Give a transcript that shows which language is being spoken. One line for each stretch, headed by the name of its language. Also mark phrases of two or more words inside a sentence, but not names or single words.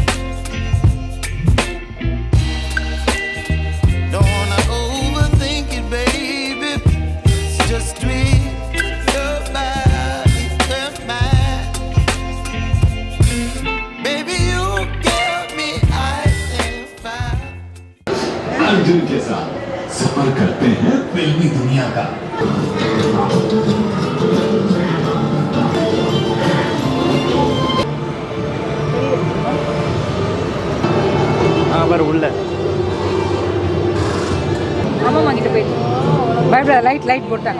English: Don't wanna overthink it, baby. It's just twist your body and mine. Baby, you give me ice and fire.
Hindi: अर्जुन के साथ सफर करते हैं फिल्मी दुनिया का।
Tamil: பாரு உள்ள அம்மா வாங்கிட்டு போயிட்டு பயப்படாத. லைட் போட்டாங்க.